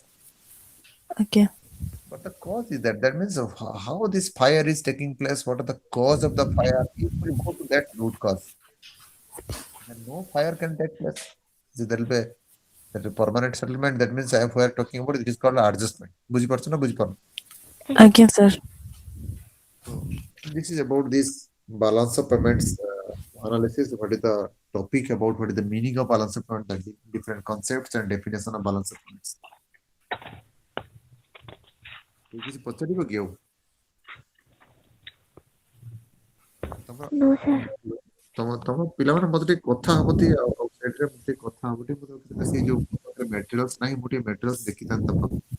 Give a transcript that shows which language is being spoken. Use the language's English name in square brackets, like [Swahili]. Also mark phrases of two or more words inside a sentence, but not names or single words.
[English] Again. But the cause is that means of how this fire is taking place, what are the cause of the fire, if we go to that root cause, then no fire can take place. So there will be a permanent settlement. That means if we are talking about it is called adjustment. [Odia] ବୁଝି ପାରୁଛ ନା ବୁଝି ପାରୁନ? [English] Again, sir. So this is about this balance of payments analysis. What is the topic about? What is the meaning of balance of payments? The different concepts and definition of balance of payments. [Odia] କିଛି ପଚାରିବ କି ଆଉ? [English] No, sir. [Odia] ତମ ପିଲାମାନେ ମତେ ଟିକେ କଥା ହବ ଟି ଆଉଟସାଇଡ୍ ରେ ମତେ ଟିକେ କଥା ହବ ଟି ମତେ ସେଇ ଯୋଉ ମ୍ୟାଟେରିଆଲ୍ସ ନାହିଁ ମୁଁ ଟିକେ ମ୍ୟାଟେରିଆଲ୍ସ ଦେଖିଥାନ୍ତି ତମ